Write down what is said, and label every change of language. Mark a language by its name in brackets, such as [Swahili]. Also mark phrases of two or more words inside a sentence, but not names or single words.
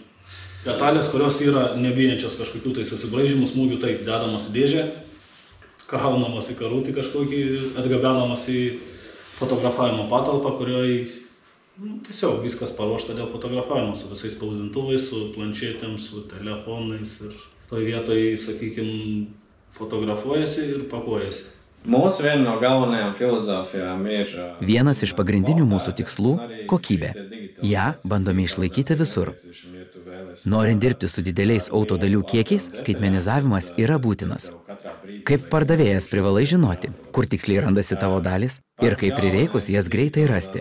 [Lithuanian] Detalės, kurios yra nebijančios kažkokių tai susibraižymų, smūgių, taip, dedamos į dėžę, kraunamos į karutį kažkokį, atgabenamas į fotografavimo patalpą, kurioje tiesiog viskas paruošta dėl fotografavimo, su visais spausdintuvais, su planšetėm, su telefonais ir toj vietoj, sakykime, fotografuojasi ir pakuojasi. [Latvian] Mūsų viena no galvenajām filozofijām ir... [Lithuanian] Vienas iš pagrindinių mūsų tikslų – kokybė. Ja bandome išlaikyti visur. Norint dirbti su dideliais autodalių kiekiais, skaitmenizavimas yra būtinas. Kaip pardavėjas privalai žinoti, kur tiksliai randasi tavo dalis ir kaip prireikus jas greitai rasti.